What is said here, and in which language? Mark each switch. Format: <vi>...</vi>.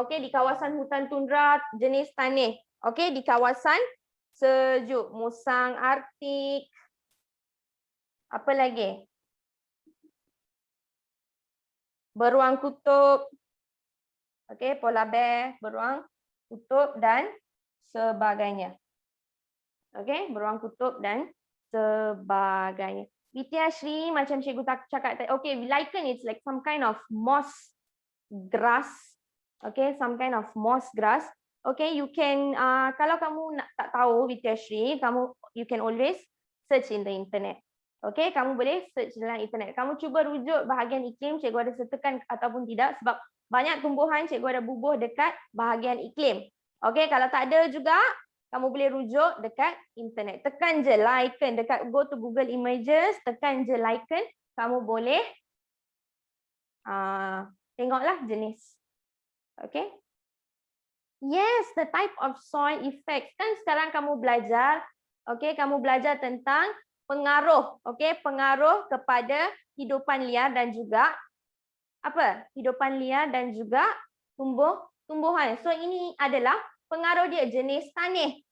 <ms>Okey, di kawasan hutan tundra, jenis tanah. Okey, di kawasan sejuk, musang Arktik. Apa lagi? Beruang kutub. Okey, polar bear, beruang kutub dan sebagainya. Okey, beruang kutub dan sebagainya. Vidya Shri, macam cikgu cakap tadi.</ms> <en>Okey, lichen it's like some kind of moss grass. Okay, some kind of moss grass. Okay, you can,</en> <ms>kalau kamu tak tahu</ms> <en>Vidya Shri, you can always search in the internet.</en> <ms>Okay, kamu boleh search dalam internet. Kamu cuba rujuk bahagian iklim, cikgu ada sertakan ataupun tidak, sebab banyak tumbuhan cikgu ada bubuh dekat bahagian iklim. Okay, kalau tak ada juga, kamu boleh rujuk dekat internet. Tekan je lichen,</ms> <en>go to Google Images,</en> <ms>tekan je lichen, kamu boleh tengoklah jenis. Okay.</ms> <en>Yes, the type of soil effect.</en> <ms>Kan sekarang kamu belajar, okay, kamu belajar tentang pengaruh, okay, pengaruh kepada hidupan liar dan juga apa? Hidupan liar dan juga tumbuhan. So ini adalah pengaruh dia, jenis tanah.</ms>